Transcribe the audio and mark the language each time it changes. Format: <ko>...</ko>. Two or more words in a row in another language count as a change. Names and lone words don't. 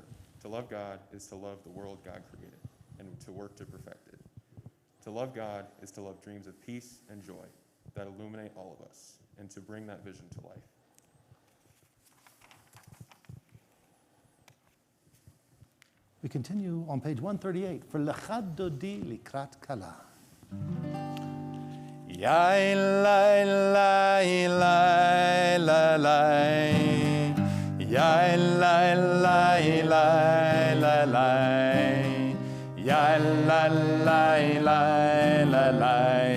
<en>To love God is to love the world God created, and to work to perfect it. To love God is to love dreams of peace and joy that illuminate all of us, and to bring that vision to life. We continue on page 138 for Lechad Dodi Likrat Kala. Yai lai lai lai la lai. Yai lai lai lai la lai. Yai lai lai lai la lai.</en>